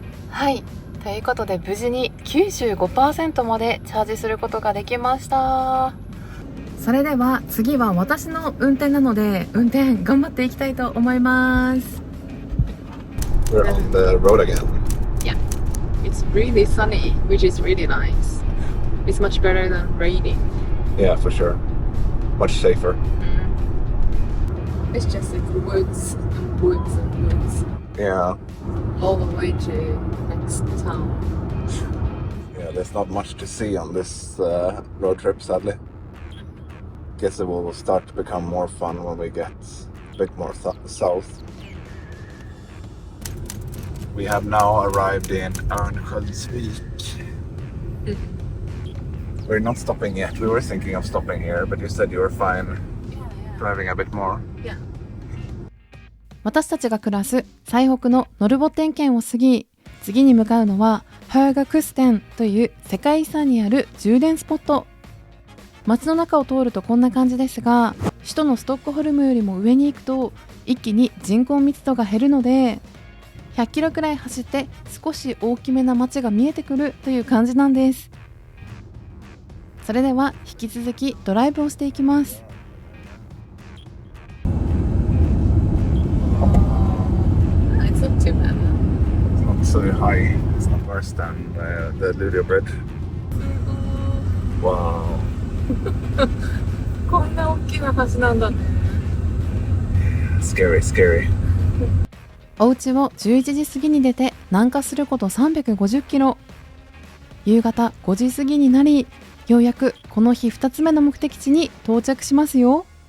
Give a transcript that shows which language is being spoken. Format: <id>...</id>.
<ja>はい、ということで無事に 95% までチャージすることができました。それでは次は私の運転なので、運転頑張っていきたいと思います。</ja> <en>We're on the road again. Yeah, it's really sunny, which is really nice. It's much better than raining. Yeah, for sure. Much safer. It's just like woods and woods and woods Yeah. all the way to next town. Yeah, there's not much to see on this road trip, sadly. Guess it will start to become more fun when we get a bit more south. We have now arrived in Örnsköldsvik. We're not stopping yet. We were thinking of stopping here, but you said you were fine driving a bit more. Yeah.</en> <ja>私たちが暮らす最北のノルボッテン県を過ぎ、次に向かうのはハーガクステンという世界遺産にある充電スポット。街の中を通るとこんな感じですが、首都のストックホルムよりも上に行くと一気に人口密度が減るので、100キロくらい走って少し大きめな街が見えてくるという感じなんです。それでは引き続きドライブをしていきます。</ja> <en>It's not too bad. It's not so high. It's not worse than the Luleå Bridge. Wow.</en> <ja>こんな大きな橋なんだね。</ja> <en>Scary, scary.</en> <ja>お家を11時過ぎに出て南下すること350キロ。夕方5時過ぎになり、ようやくこの日2つ目の目的地に到着しますよ。</ja>